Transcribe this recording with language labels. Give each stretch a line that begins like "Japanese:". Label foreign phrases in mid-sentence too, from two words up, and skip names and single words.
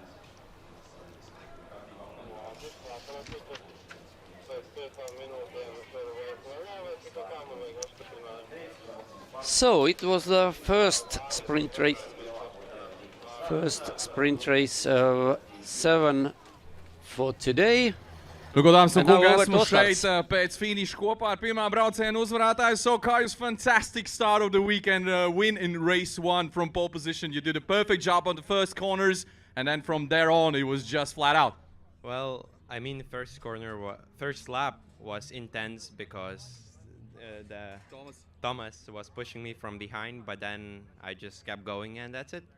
English: So it was the first sprint race. First sprint race of 7 for today.
Latvian: Nu, godāms un kungi, esmu šeit pēc finiša kopā ar pirmā brauciena uzvarētāju.
English: So, Kaius, fantastic start of the weekend, win in race 1 from pole position. You did a perfect job on the first corners, and then from there on, it was just flat out. Well, I mean, first lap was intense because Thomas was pushing me from behind, but then I just kept going, and that's it.